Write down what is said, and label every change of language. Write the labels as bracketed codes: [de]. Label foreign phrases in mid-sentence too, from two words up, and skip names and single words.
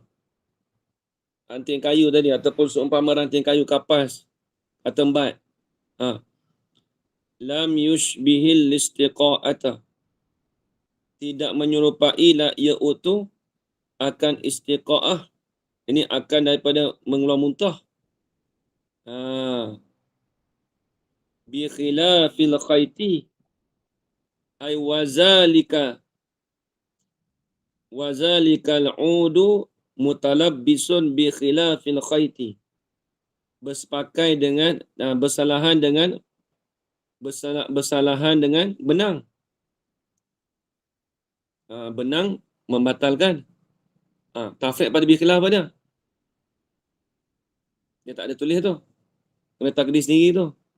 [ms] Ranting kayu tadi, ataupun seumpama ranting kayu kapas atau embat. [ar] لم يشبه الاستقاءة. [ms] Tidak menyerupai la ia tu akan istiqa'ah. Ini akan daripada mengeluar muntah. [ar] بخلاف الخيط أي وذلك العضو متلبس بخلاف الخيط. [ms] Bersepakai dengan, bersalahan dengan benang. Benang membatalkan. Tafriq pada [ar] بخلاف [ms] pada. Dia tak ada tulis tu. Kena takdir sendiri tu.